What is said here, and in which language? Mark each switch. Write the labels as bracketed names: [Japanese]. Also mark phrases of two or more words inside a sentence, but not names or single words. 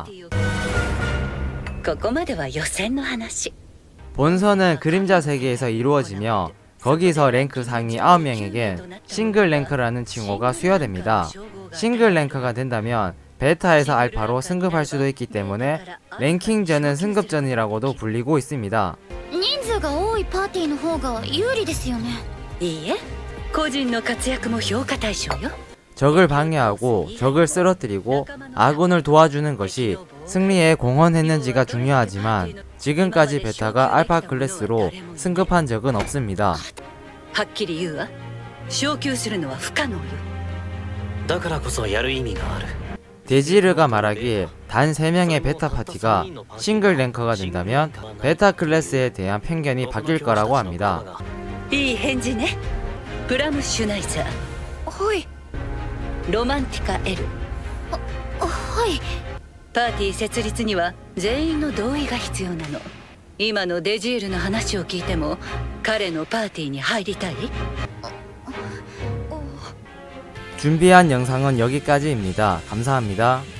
[Japanese] ここまでは予選の話。 [Korean] 본선은 그림자 세계에서 이루어지며 거기서 랭크 상위 9명에겐 싱글 랭크라는 칭호가 수여됩니다. 싱글 랭크가 된다면 베타에서 알파로 승급할 수도 있기 때문에 랭킹전은 승급전이라고도 불리고 있습니다. [Japanese] 人数が多いパーティーの方が有利ですよね。いいえ、個人の活躍も評価対象よ。 [Korean] 적을 방해하고 적을 쓰러뜨리고 아군을 도와주는 것이 승리에 공헌했는지가 중요하지만 지금까지 베타가 알파 클래스로 승급한 적은 없습니다. [Japanese] はっきり言うわ。昇級するのは不可能よ。だからこそやる意味がある。 [Korean] 데지르가 말하길 단 3명의 베타 파티가 싱글 랭커가 된다면 베타 클래스에 대한 편견이 바뀔 거라고 합니다. [Japanese] いい返事ね。プラムシュナイザー、はい。ロマンティカ L。はい。パーティー設立には全員の同意が必要なの。今のデジールの話を聞いても彼のパーティーに入りたい？ [Korean] 준비한 영상은 여기까지입니다. 감사합니다.